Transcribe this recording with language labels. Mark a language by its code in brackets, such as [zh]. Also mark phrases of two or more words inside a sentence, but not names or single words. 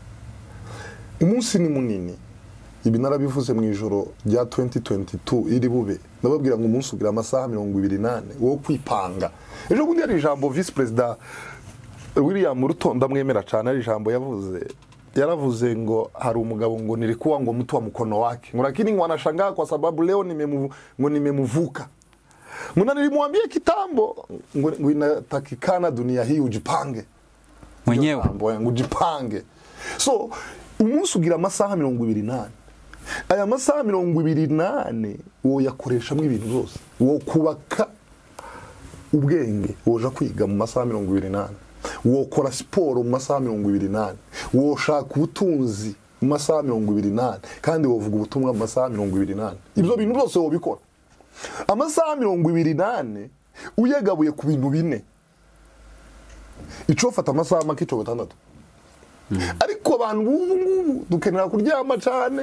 [rw] umunsi ni munini ibi narabivuze mu ijoro rya 2022 iri bube nababwira ngo umunsi ugira amasaha 28 wo kwipanga ejo bundi ari ijambo [en] vice president [rw] William Rutonda mwemera cyane ari ijambo yaravuze ngo hari umugabo ngo nilikuwa ngo [sw] mtu wa mkono wake lakini wanashangaa kwa sababu leo nimemuvuka mbona nilimwambia kitambo [rw] ngo [sw] inatakikana dunia hii ujipange [rw] mwenyewe ngo ujipange so umunsi ugira amasaha 28 aya masaha 28 wo yakoreshamo ibintu byose wo kubaka ubwenge woja kwiga mu masaha 28 wo kora siporo mu masaha 28 wo shaka ubutunzi mu masaha 28 kandi wovuga ubutumwa mu masaha 28 ibyo bintu byose wo bikora amasaha 28 uyagabuye ku bintu bine ico fata amasaha make cyo gatandatu ariko abantu ubu dukenera kuryama cyane.